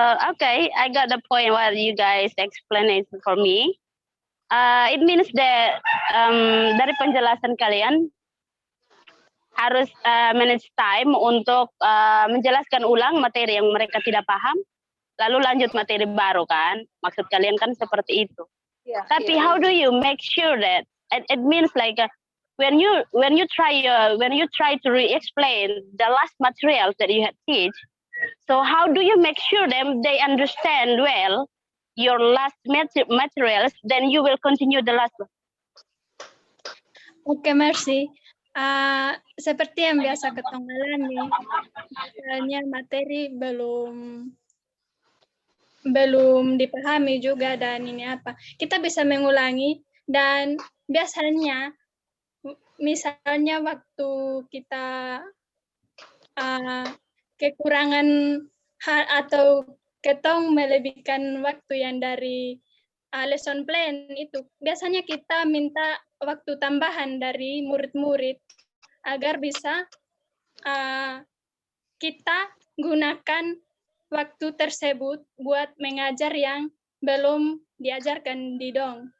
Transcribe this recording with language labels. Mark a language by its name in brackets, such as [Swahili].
[English] Okay, I got the point what you guys explained it for me. It means that [Indonesian] dari penjelasan kalian harus manage time untuk menjelaskan ulang materi yang mereka tidak paham, lalu lanjut materi baru kan? Maksud kalian kan seperti itu. [English] Yeah, Tapi how do you make sure that it means like when you try to re-explain the last materials that you had teach, so how do you make sure they understand well your last materials, then you will continue the last one? [Indonesian] Oke, Mercy. Seperti yang biasa ketong alami, misalnya materi belum dipahami juga dan ini apa, kita bisa mengulangi. Dan biasanya misalnya waktu kita kekurangan hal atau ketong melebihkan waktu yang dari lesson plan itu, biasanya kita minta waktu tambahan dari murid-murid agar bisa kita gunakan waktu tersebut buat mengajar yang belum diajarkan di dong.